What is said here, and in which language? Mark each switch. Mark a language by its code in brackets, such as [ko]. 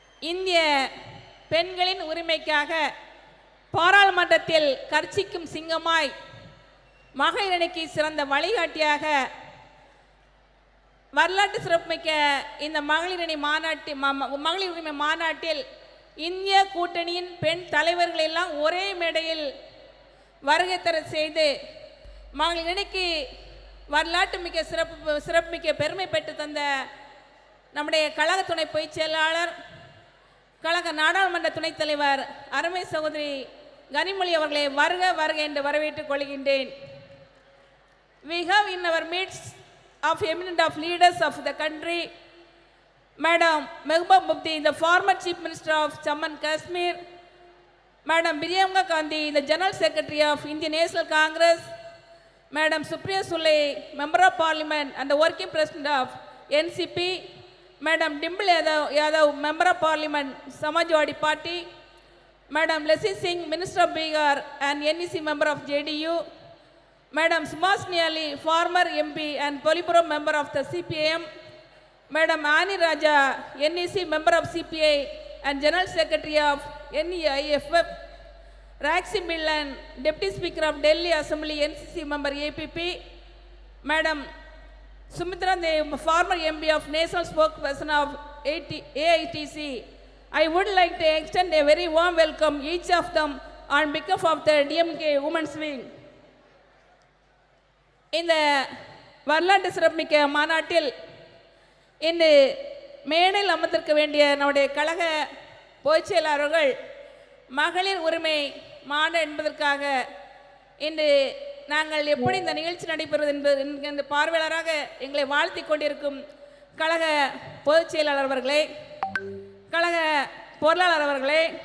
[ta] இந்திய பெண்களின் உரிமைக்காக பாராளுமன்றத்தில் கர்ச்சிக்கும் சிங்கமாய் மகளிரணிக்கு சிறந்த வழிகாட்டியாக வரலாற்று சிறப்புமிக்க இந்த மகளிரணி மகளிர் உரிமை மாநாட்டில் இந்திய கூட்டணியின் பெண் தலைவர்கள் எல்லாம் ஒரே மேடையில் வருகை தர செய்து மகளிரணிக்கு வரலாற்று மிக்க சிறப்புமிக்க பெருமை பெற்று தந்த நம்முடைய கழக துணை பொதுச் செயலாளர் கழக நாடாளுமன்ற துணைத் தலைவர் அருமை சகோதரி கனிமொழி அவர்களை வருக வருக என்று வரவேற்றுக் கொள்கின்றேன். [en] We have in our midst of eminent of leaders of the country, Madam Mehbooba Mufti, the former Chief Minister of Jammu and Kashmir, Madam Priyanka Gandhi, the General Secretary of Indian National Congress, Madam Supriya Sule, Member of Parliament and the Working President of NCP, Madam Dimple Yadav, Member of Parliament, Samajwadi Party, Madam Leslie Singh, Minister of Bihar and NEC Member of JDU, Madam Subhashini Ali, former MP and Politburo Member of the CPIM, Madam Ani Raja, NEC Member of CPI and General Secretary of NEIFF, Raxi Millan, Deputy Speaker of Delhi Assembly NCC Member APP, Madam Sumitra Dev, former MP of National Spokesperson of AITC. I would like to extend a very warm welcome each of them on behalf of the DMK Women's Wing. [ta] இந்த வரலாற்று சிறப்புமிக்க மாநாட்டில் இன்று மேடையில் அமர்ந்திருக்க வேண்டிய நம்முடைய கழக பொதுச் செயலாளர்கள் மகளிர் உரிமை மாநாடு என்பதற்காக இன்று நாங்கள் எப்படி இந்த நிகழ்ச்சி நடைபெறுவது என்பது இந்த பார்வையாளராக எங்களை வாழ்த்தி கொண்டிருக்கும் கழக பொதுச் செயலாளர் அவர்களே, கழக பொருளாளர் அவர்களே,